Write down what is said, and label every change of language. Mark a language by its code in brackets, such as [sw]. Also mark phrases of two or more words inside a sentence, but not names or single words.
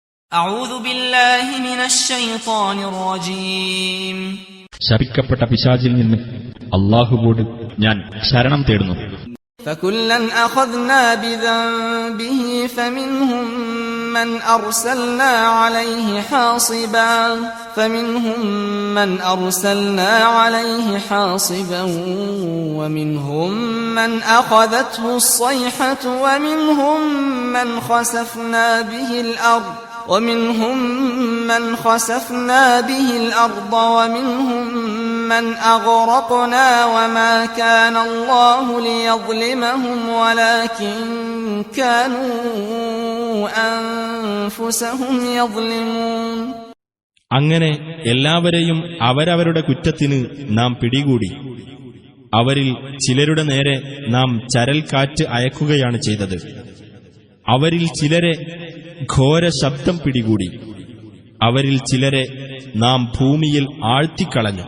[ar] أعوذ بالله من الشيطان الرجيم [ml] ശപിക്കപ്പെട്ട പിശാചിൽ നിന്ന് അല്ലാഹുവോട് ഞാൻ ശരണം തേടുന്നു. [ar] فكلا أخذنا بذنبه فمنهم من أرسلنا عليه حاصبا ومنهم من أخذته الصيحة ومنهم من خسفنا به الأرض ومنهم من أغرقنا وما كان الله ليظلمهم ولكن كانوا أنفسهم يظلمون. [ml] അങ്ങനെ എല്ലാവരെയും അവരവരുടെ കുറ്റത്തിന് നാം പിടികൂടി. അവരിൽ ചിലരുടെ നേരെ നാം ചരൽക്കാറ്റ് അയക്കുകയാണ് ചെയ്തത്. അവരിൽ ചിലരെ ഘോര ശബ്ദം പിടികൂടി. അവരിൽ ചിലരെ നാം ഭൂമിയിൽ ആഴ്ത്തിക്കളഞ്ഞു.